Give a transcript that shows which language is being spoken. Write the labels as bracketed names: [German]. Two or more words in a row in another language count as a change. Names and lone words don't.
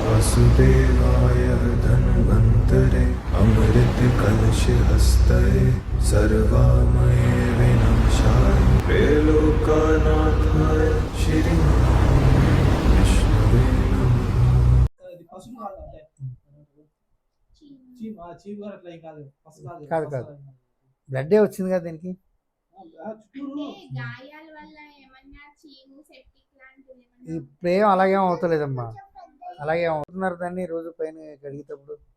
[Sanskrit] वासुदेवाय धन्वन्तरे अमृतकलशहस्तये सर्वामये विनाशाय त्रैलोक्यनाथाय श्री विष्णवे [Telugu] కాదు కాదు బ్లడ్డే వచ్చింది కదా దీనికి. ఇప్పుడు ఏం అలాగేం అవుతలేదమ్మా, అలాగే అవుతున్నారు దాన్ని రోజు పైన కడిగేటప్పుడు.